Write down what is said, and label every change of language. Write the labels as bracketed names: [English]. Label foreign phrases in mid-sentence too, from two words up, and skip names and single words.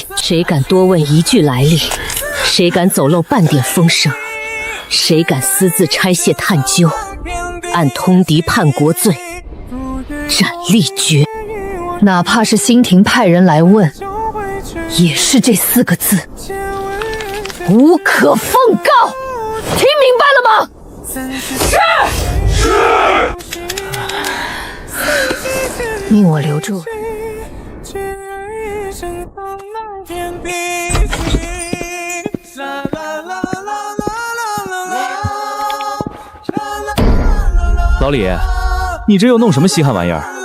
[Chinese] 誰敢多問一句來歷，誰敢走漏半點風聲，誰敢私自拆卸探究，按通敵叛國罪，斬立決。哪怕是新廷派人來問，也是這4個字。無可奉告，聽明白了嗎？是。命我留住。老李，你這又弄什麼稀罕玩意兒？